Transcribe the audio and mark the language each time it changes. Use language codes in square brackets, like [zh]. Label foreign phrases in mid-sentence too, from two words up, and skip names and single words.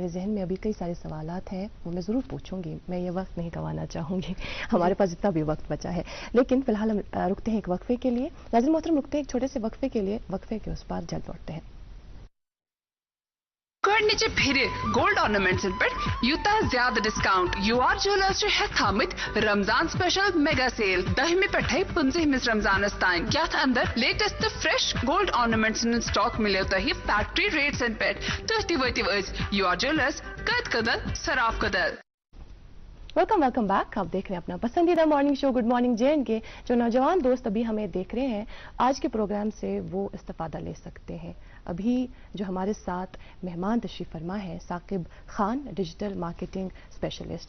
[ur] میرے ذہن میں ابھی کئی سارے سوالات ہیں, وہ میں ضرور پوچھوں گی, میں یہ وقت نہیں گنوانا چاہوں گی, ہمارے پاس جتنا بھی وقت بچا ہے. لیکن فی الحال ہم رکتے ہیں ایک وقفے کے لیے. ناظرین محترم, رکتے ہیں ایک چھوٹے سے وقفے کے لیے, وقفے کے اس پار جلد لوٹتے ہیں. [ks] گۄڈنِچہِ پھِرِ گولڈ آرنامنٹسن پٮ۪ٹھ یوٗتاہ زیادٕ ڈسکاؤنٹ. یو آر جیولرز چھِ ہٮ۪تھ تھٲمٕتۍ رمضان [en] special mega sale [ks] 10 پٮ۪ٹھے 15 رمضانس تام. یتھ اندر [en] latest fresh [ks] گولڈ آرنامنٹسن ہُنٛد سٹاک مِلیو تۄہہِ فیکٹری ریٹسن پٮ۪ٹھ. تُہۍ تہِ وٲتِو أزۍ یو آر جیولرز, قد کدل, صراف کدل. [en] welcome back. [ur] آپ دیکھ رہے ہیں اپنا پسندیدہ [en] morning show [ur] گڈ مارننگ جے اینڈ کے. جو نوجوان دوست ابھی ہمیں دیکھ رہے ہیں, آج کے پروگرام سے وہ استفادہ لے سکتے ہیں. ابھی جو ہمارے ساتھ مہمان تشریف فرما ہے ثاقب خان, [en] digital marketing specialist.